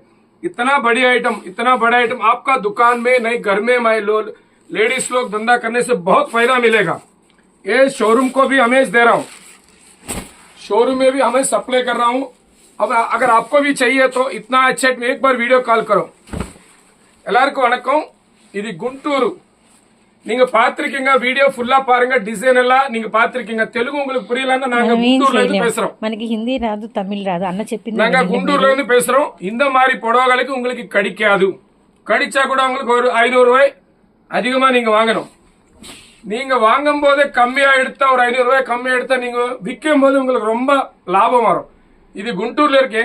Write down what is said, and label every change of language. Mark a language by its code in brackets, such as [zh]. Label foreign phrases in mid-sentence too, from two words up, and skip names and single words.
[hi] इतना बड़ा आइटम आपका दुकान में नहीं, घर में लेडीज लोग धंधा करने से बहुत फायदा मिलेगा. ये शोरूम को भी हमें दे रहा हूँ, शोरूम में भी हमें सप्लाई कर रहा हूँ। अब अगर आपको भी चाहिए तो इतना अच्छा एक बार [en] video call [hi] करो। [ta] எல்லாருக்கும் வணக்கம், இது குண்டூரு. நீங்க பாத்திருக்கீங்க, வீடியோ ஃபுல்லா பாருங்க, டிசைன் எல்லாம் நீங்க பாத்திருக்கீங்க. தெலுங்கு உங்களுக்கு புரியலன்னா நாங்க குண்டூர்ல இருந்து பேசுறோம். [te] మనకి హిందీ రాదు, తమిళ్ రాదు, అన్న చెప్పింది. [ta] நாங்க குண்டூர்ல இருந்து பேசுறோம். இந்த மாதிரி புடவைகளுக்கு உங்களுக்கு கிடைக்காது. கடிச்சா கூட உங்களுக்கு ஒரு 500 ரூபாய் அதிகமா நீங்க வாங்கணும். நீங்க வாங்கும் போதே கம்மியா எடுத்தா, ஒரு 500 ரூபாய் கம்மியா எடுத்தா நீங்க விற்கும் போது உங்களுக்கு ரொம்ப லாபம் வரும். இது குண்டூர்ல இருக்கு.